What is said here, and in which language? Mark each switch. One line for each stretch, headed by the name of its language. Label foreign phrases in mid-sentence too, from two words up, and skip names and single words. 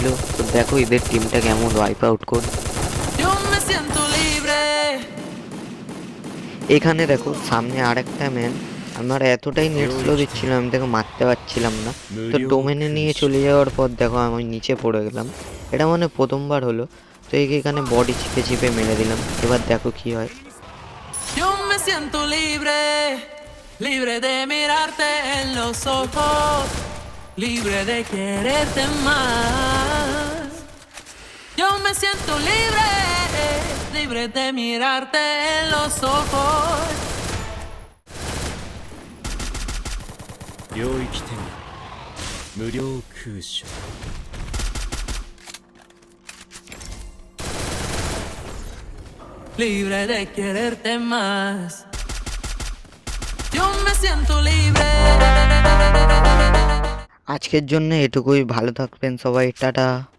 Bangla: তো দেখো এদের টিমটা কেমন
English: wipe out
Bangla: করে। এখানে দেখো সামনে আরেকটা ম্যান, আমার এতটাই
English: net slow
Bangla: দিচ্ছিল আমি তাকে মারতে পারছিলাম না। তো ডোমেনে নিয়ে চলে যাওয়ার পর দেখো আমি নিচে পড়ে গেলাম। এটা মানে প্রথমবার হলো। তো একে এখানে বডি চিপে চিপে মেরে দিলাম। এবার দেখো কি হয়।
Spanish: Yo me siento libre, libre de mirarte en los ojos, libre de quererte más. Yo me siento libre, libre de mirarte en los ojos.
Japanese: 領域展無料空所
Spanish: Libre de quererte más. Yo me siento libre.
Bangla: আজকের জন্য এটুকুই, ভালো থাকবেন সবাই, টাটা।